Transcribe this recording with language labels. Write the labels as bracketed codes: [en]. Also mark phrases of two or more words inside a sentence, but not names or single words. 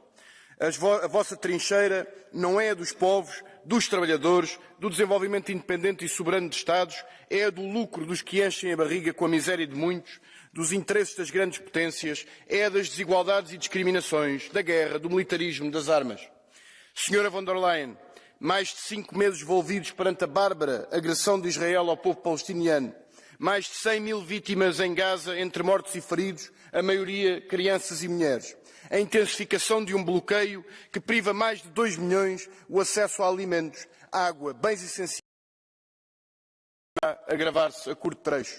[pt] A vossa trincheira não é a dos povos, dos trabalhadores, do desenvolvimento independente e soberano de Estados, é a do lucro dos que enchem a barriga com a miséria de muitos, dos interesses das grandes potências, é a das desigualdades e discriminações, da guerra, do militarismo, das armas. Senhora von der Leyen, mais de 5 meses envolvidos perante a bárbara agressão de Israel ao povo palestiniano, mais de 100 mil vítimas em Gaza, entre mortos e feridos, a maioria crianças e mulheres. A intensificação de um bloqueio que priva mais de 2 milhões o acesso a alimentos, água, bens essenciais, a agravar-se a curto trecho.